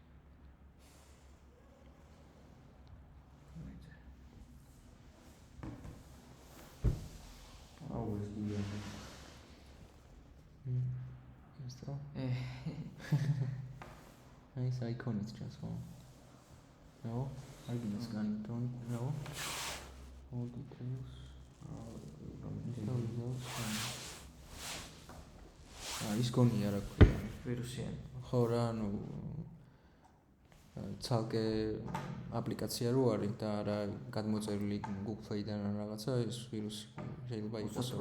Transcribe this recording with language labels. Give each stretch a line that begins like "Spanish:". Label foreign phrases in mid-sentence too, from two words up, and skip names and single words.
Georgian: აუ ეს გიგა. ეს და აი ეს icon-იც ჩანს ხო?
English: No, I didn't scan it, don't know. All details.
Georgian: ის გონია რა ქვია. ვირუსიანი. ხო რა, ანუ ცალკე აპლიკაცია რო არის და არა გადმოწერილი Google Play-დან ან რაღაცა, ეს ვირუსი შეიძლება იყოს რა.